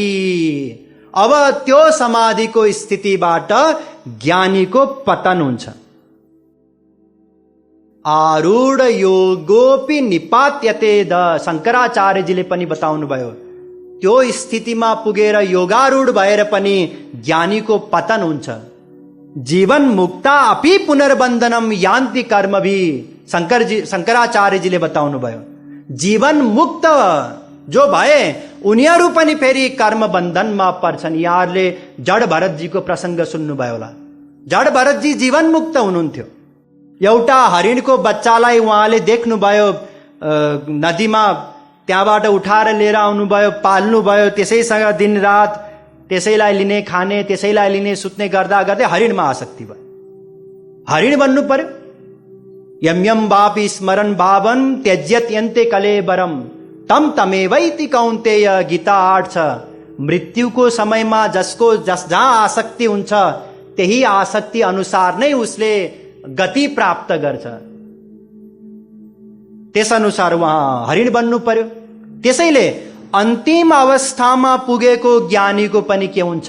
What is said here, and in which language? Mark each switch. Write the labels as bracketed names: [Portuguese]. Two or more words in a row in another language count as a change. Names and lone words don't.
[Nepali] अब त्यो समाधिको स्थितिबाट ज्ञानीको पतन हुन्छ। [Sanskrit] आरूढ योगोपि निपात्यते द, [Nepali] शङ्कराचार्यजीले पनि बताउनु भयो। त्यो स्थितिमा पुगेर योगारूढ भएर पनि ज्ञानीको पतन हुन्छ। [Sanskrit] जीवन मुक्ता अपि पुनर्बन्धनम यान्ति कर्मभि, [Nepali] शङ्कराचार्यजीले बताउनु भयो। जीवन मुक्त जो भए उनीहरू पनि फेरि कर्म बन्धनमा पर्छन्। यहाँहरूले जड भरतजीको प्रसङ्ग सुन्नुभयो होला। जड भरतजी जीवन मुक्त हुनुहुन्थ्यो। एउटा हरिणको बच्चालाई उहाँले देख्नुभयो नदीमा, त्यहाँबाट उठाएर लिएर आउनुभयो, पाल्नुभयो, त्यसैसँग दिनरात त्यसैलाई लिने, खाने, त्यसैलाई लिने, सुत्ने गर्दा गर्दै हरिणमा आसक्ति भयो। हरिण बन्नु पर्यो। [Sanskrit] यम यम वापि स्मरण भावन त्यज्यत यन्ते कलेबरम तम तमेवैति कौन्तेय, गीता 8 छ। [Nepali] मृत्युको समयमा जसको जहाँ आसक्ति हुन्छ त्यही आसक्ति अनुसार नै उसले गति प्राप्त गर्छ। त्यस अनुसार उहाँ हरिण बन्नु पर्यो। त्यसैले अन्तिम अवस्थामा पुगेको ज्ञानीको पनि के हुन्छ?